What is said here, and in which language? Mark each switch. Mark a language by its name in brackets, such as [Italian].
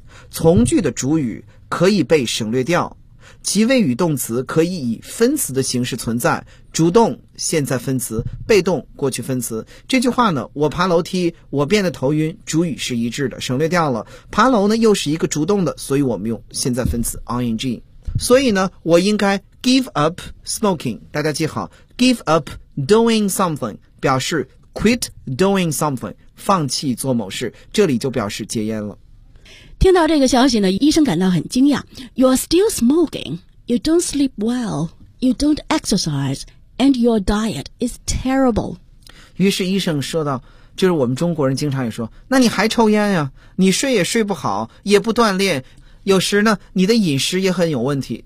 [Chinese] 从句的主语可以被省略掉其谓语动词可以以分词的形式存在主动现在分词被动过去分词这句话呢我爬楼梯我变得头晕主语是一致的省略掉了爬楼呢又是一个主动的所以我们用现在分词 ing 所以呢我应该 [English] give up smoking [Chinese] 大家记好 [English] give up doing something [Chinese] 表示 [English] quit doing something [Chinese] 放弃做某事这里就表示戒烟了听到这个消息呢，医生感到很惊讶。 [English] You are still smoking. You don't sleep well. You don't exercise, and your diet is terrible. [Chinese] 于是医生说道：“就是我们中国人经常也说，那你还抽烟呀？你睡也睡不好，也不锻炼。有时呢，你的饮食也很有问题。